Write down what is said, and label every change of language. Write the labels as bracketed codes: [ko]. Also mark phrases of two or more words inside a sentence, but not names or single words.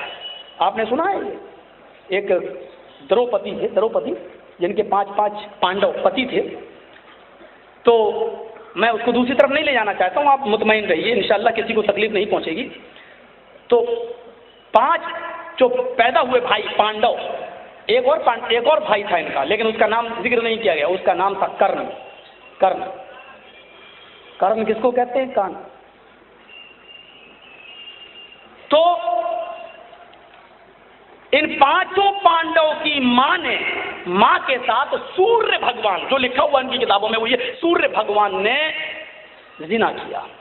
[ur] آپ نے سنا ہے ایک دروپتی تھے، جن کے 5 پانڈو پتی تھے، تو میں اس کو دوسری طرف نہیں لے جانا چاہتا ہوں، آپ مطمئن رہیے، انشاءاللہ کسی کو تکلیف نہیں پہنچے گی۔ تو 5 جو پیدا ہوئے بھائی پانڈو، ایک اور بھائی تھا ان کا، لیکن اس کا نام ذکر نہیں کیا گیا، اس کا نام تھا کرن۔ کرن کس کو کہتے ہیں؟ کان۔ تو ان پانچوں پانڈوں کی ماں نے، ماں کے ساتھ سوریہ بھگوان، جو لکھا ہوا ان کی کتابوں میں وہ یہ سوریہ بھگوان نے زنا کیا،